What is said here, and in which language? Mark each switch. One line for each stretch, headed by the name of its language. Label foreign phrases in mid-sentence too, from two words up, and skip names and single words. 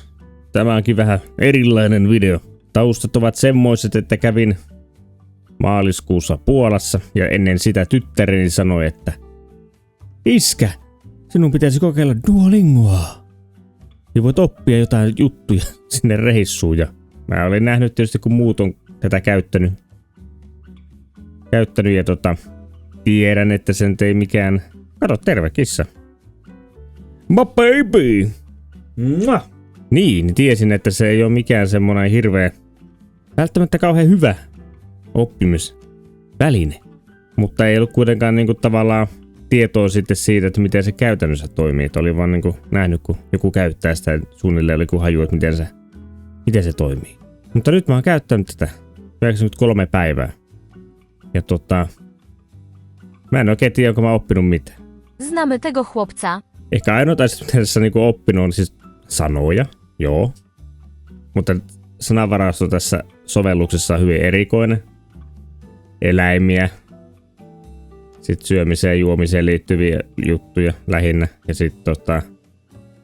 Finnish: Tämä onkin vähän erilainen video. Taustat ovat semmoiset, että kävin maaliskuussa Puolassa ja ennen sitä tyttäreni sanoi, että iskä, sinun pitäisi kokeilla Duolingoa. Ja voit oppia jotain juttuja sinne reissuun. Ja mä olin nähnyt tietysti, kun muut on tätä käyttänyt ja tiedän, että sen ei mikään... Kato, terve kissa.
English: My baby! Mwah!
Finnish: Niin, tiesin, että se ei ole mikään semmoinen hirveä, välttämättä kauhean hyvä oppimisväline. Mutta ei ollut kuitenkaan niinku tavallaan tietoa sitten siitä, että miten se käytännössä toimii. Että oli vaan niinku nähnyt, kun joku käyttää sitä, suunnilleen oli joku haju, että miten se toimii. Mutta nyt mä oon käyttänyt tätä 93 päivää. Ja mä en oikein tiedä, onko mä oppinut mitään.
Polish: Znamy tego chłopca.
Finnish: Ehkä ainoa mitä tässä niinku oppinut on siis sanoja, joo. Mutta sanavarasto tässä sovelluksessa on hyvin erikoinen. Eläimiä. Sitten syömiseen ja juomiseen liittyviä juttuja lähinnä. Ja sitten ollut.